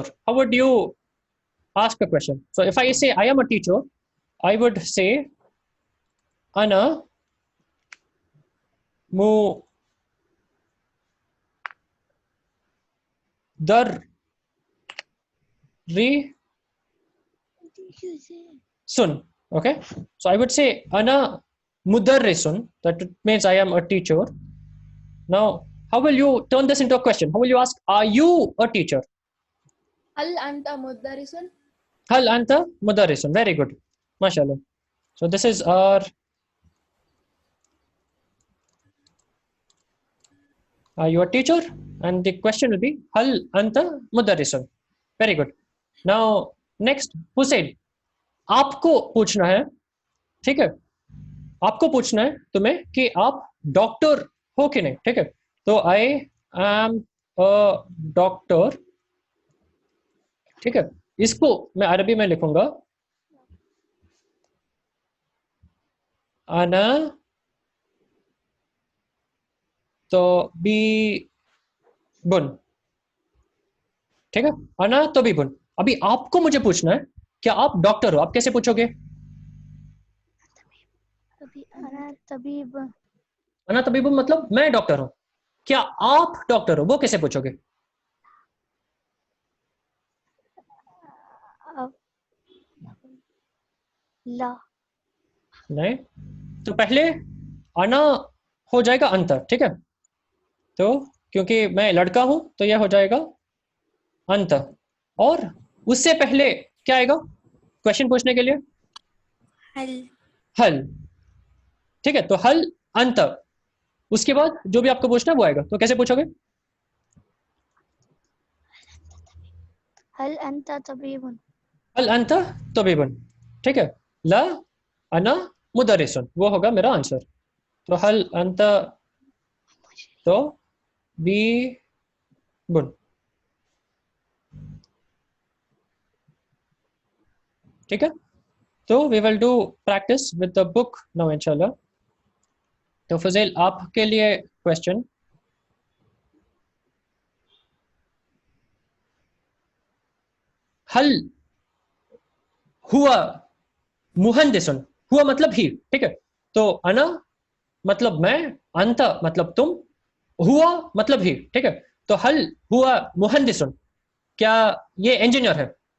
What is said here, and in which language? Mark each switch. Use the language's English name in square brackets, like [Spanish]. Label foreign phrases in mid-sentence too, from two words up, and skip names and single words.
[English] How would you ask a question? So if I say I am a teacher, I would say [Arabic] أنا مدرسٌ. [English] Okay, so I would say [Arabic] أنا مدرسٌ. [English] That means I am a teacher. Now, how will you turn this into a question? How will you ask, are you a teacher? [Arabic] هل أنت مدرس؟ هل أنت مدرسٌ. [English] Very good. Mashallah. So this is our are you a teacher? And the question will be [Arabic] هل أنت مدرسٌ. [English] Very good. Now next, Hussein, [Hindi] आपको पूछना है, ठीक है? आपको पूछना है तुम्हें कि आप डॉक्टर हो कि नहीं, ठीक है? तो [English] I am a doctor, [Hindi] ठीक है? इसको मैं अरबी में लिखूंगा [Arabic] أنا طبيبٌ, [Hindi] ठीक है? [Arabic] أنا طبيبٌ. [Hindi] अभी आपको मुझे पूछना है क्या आप डॉक्टर हो? आप कैसे पूछोगे? [Arabic] अभी أنا طبيب أنا طبيبٌ [Hindi] मतलब मैं डॉक्टर हूं. क्या आप डॉक्टर हो? वो कैसे पूछोगे? [Arabic] ला [Hindi] नहीं, तो पहले अना हो जाएगा अंतर, ठीक है? तो क्योंकि मैं लड़का हूं तो यह हो जाएगा अंतर, और उससे पहले क्या आएगा क्वेश्चन पूछने के लिए? [Arabic] हल. [Hindi] हल, ठीक है? तो [Arabic] هل أنتَ, [Hindi] उसके बाद जो भी आपको पूछना है वो आएगा. तो कैसे पूछोगे? [Arabic] هل أنتَ طبيبٌ هل أنت طبيبٌ, [Hindi] ठीक है? [Arabic] لا أنا مدرسٌ, [Hindi] वो होगा मेरा आंसर. तो [Arabic] هل أنت طبيبٌ. [Hindi] ठीक है? [English] तो we will do practice with the book now inshallah. [Hindi] तो फजील आपके लिए क्वेश्चन, [Arabic] هل هو مهندسٌ, [Hindi] हुआ मतलब ही, ठीक है, तो अना मतलब मैं, अंत मतलब तुम, हुआ मतलब ही, ठीक है, तो [Arabic] هل هو مهندسٌ, [Hindi] क्या ये इंजीनियर है?